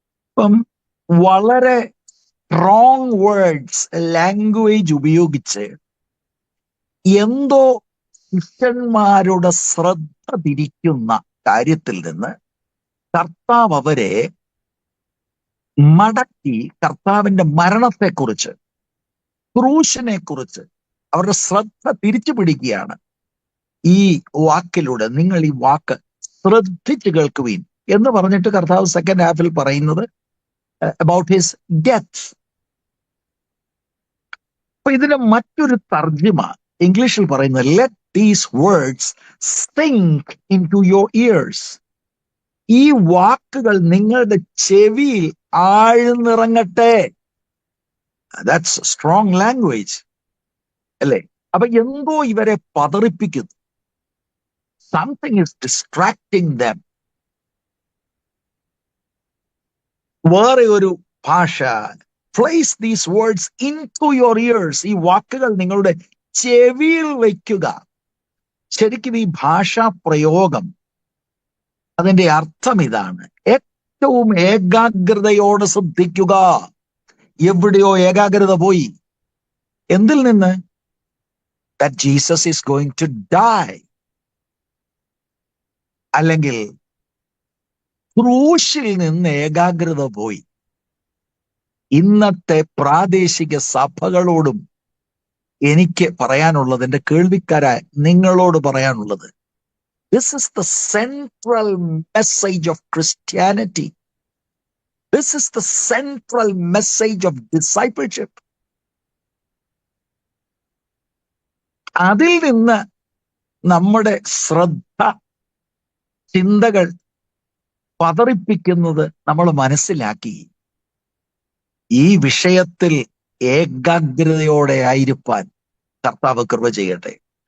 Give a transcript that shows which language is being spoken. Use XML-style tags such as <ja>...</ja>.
<ml>അപ്പം വളരെ strong words, language ഉപയോഗിച്ച് എന്തോ ശിഷ്യന്മാരുടെ ശ്രദ്ധ തിരിക്കുന്ന കാര്യത്തിൽ നിന്ന് കർത്താവ് അവരെ മടക്കി കർത്താവിന്റെ മരണത്തെക്കുറിച്ച്, ക്രൂശിനെ കുറിച്ച് അവരുടെ ശ്രദ്ധ തിരിച്ചു പിടിക്കുകയാണ് ഈ വാക്കിലൂടെ. നിങ്ങൾ ഈ വാക്ക് ശ്രദ്ധിച്ച് കേൾക്കുവീൻ എന്ന് പറഞ്ഞിട്ട് കർത്താവ് സെക്കൻഡ് ഹാഫിൽ പറയുന്നത്</ml> <en>About his death.</en> <ml>അപ്പൊ ഇതിന് മറ്റൊരു തർജ്ജിമ ഇംഗ്ലീഷിൽ പറയുന്നത് let</ml> <en>these words sink into your ears.</en> <ml>ഈ വാക്കുകൾ നിങ്ങളുടെ ചെവിയിൽ ആഴ്ന്നിറങ്ങട്ടെ.</ml> <en>That's strong language,</en> <ml>അല്ലേ? അപ്പൊ എന്തോ ഇവരെ പതറിപ്പിക്കുന്നു.</ml> <en>Something is distracting them.</en> <ml>വേറെ ഒരു ഭാഷ,</ml> <en>place these words into your ears.</en> <ml>ഈ വാക്കുകൾ നിങ്ങളുടെ ചെവിയിൽ വയ്ക്കുക. ശരിക്കും ഈ ഭാഷാ പ്രയോഗം, അതിന്റെ അർത്ഥം ഇതാണ്: ഏറ്റവും ഏകാഗ്രതയോടെ ശ്രദ്ധിക്കുക. എവിടെയോ ഏകാഗ്രത പോയി. എന്തിൽ നിന്ന്?</ml> <en>That Jesus is going to die.</en> <ml>അല്ലെങ്കിൽ ക്രൂശിൽ നിന്ന് ഏകാഗ്രത പോയി. ഇന്നത്തെ പ്രാദേശിക സഭകളോടും എനിക്ക് പറയാനുള്ളത്, എന്റെ കേൾവിക്കാരായ നിങ്ങളോട് പറയാനുള്ളത്,</ml> <en>this is the central message of Christianity. This is the central message of discipleship.</en> <ml>അതിൽ നിന്ന് നമ്മുടെ ശ്രദ്ധ, ചിന്തകൾ പതറിപ്പിക്കുന്നത് നമ്മൾ മനസ്സിലാക്കി ഈ വിഷയത്തിൽ ഏകാഗ്രതയോടെ ആയിരിക്കാൻ കർത്താവ് കൃപ ചെയ്യട്ടെ.</ml>